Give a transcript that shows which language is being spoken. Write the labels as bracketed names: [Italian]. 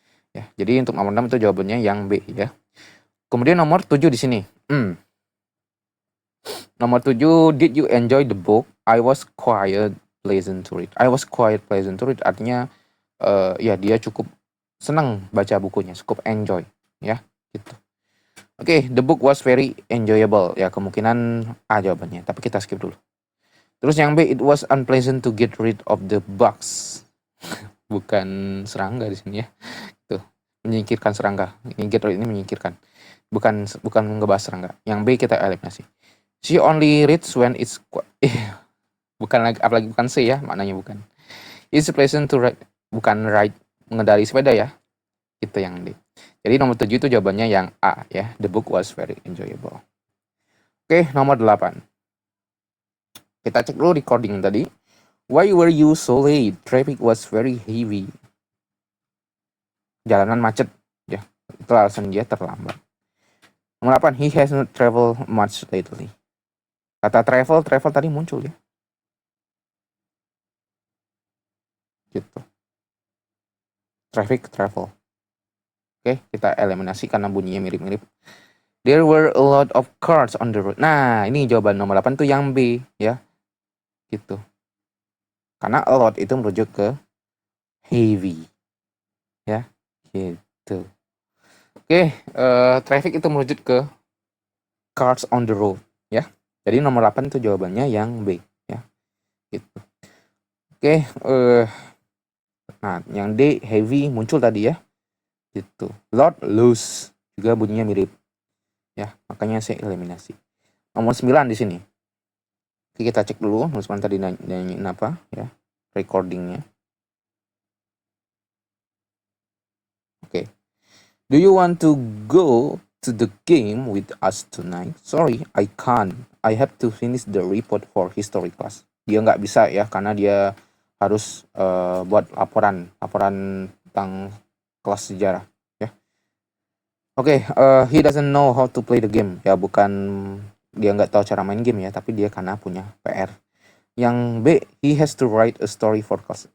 [Indonesian] Ya, jadi untuk nomor 6 itu jawabannya yang B ya. Kemudian nomor 7 di sini. Nomor 7, [English] did you enjoy the book? I was quite pleasant to read. I was quite pleasant to read [Indonesian] artinya ya dia cukup senang baca bukunya, cukup enjoy ya, gitu. Oke, [English] the book was very enjoyable. [Indonesian] Ya, kemungkinan A jawabannya, tapi kita skip dulu. Terus yang B, [English] it was unpleasant to get rid of the bugs. [Indonesian] Bukan serangga di sini ya. Tuh, menyingkirkan serangga. Ini get rid ini menyingkirkan. Bukan ngebahas serangga. Yang B kita eliminasi. [English] She only reads when it's [Indonesian] bukan lagi, apalagi bukan C ya, maknanya bukan. [English] It's pleasant to ride, [Indonesian] bukan ride mengendarai sepeda ya. Itu yang D. Jadi nomor 7 itu jawabannya yang A ya. [English] The book was very enjoyable. [Indonesian] Oke, nomor 8. Kita cek dulu recording tadi. [English] Why were you so late? Traffic was very heavy. [Indonesian] Jalanan macet. Ya, itu alasan dia terlambat. Nomor 8, [English] he has not traveled much lately. [Indonesian] Kata travel tadi muncul ya. Gitu. Traffic, travel. Oke, kita eliminasi karena bunyinya mirip-mirip. [English] There were a lot of cars on the road. [Indonesian] Nah, ini jawaban nomor 8 tuh yang B ya. Gitu. Karena a lot itu merujuk ke heavy. Ya, gitu. Oke, traffic itu merujuk ke cars on the road ya. Jadi nomor 8 itu jawabannya yang B ya. Gitu. Oke, nah yang D heavy muncul tadi ya. Gitu. Lot, loose juga bunyinya mirip. Ya, makanya saya eliminasi. Nomor 9 di sini. Oke, kita cek dulu nomor 9 tadi nanyain apa ya. Recordingnya. Oke. [English] Do you want to go to the game with us tonight? Sorry, I can't. I have to finish the report for history class. [Indonesian] Dia nggak bisa ya karena dia harus buat laporan tentang kelas sejarah ya. Oke, [English] he doesn't know how to play the game. [Indonesian] Ya bukan dia nggak tahu cara main game ya, tapi dia karena punya PR. Yang B, [English] he has to write a story for class.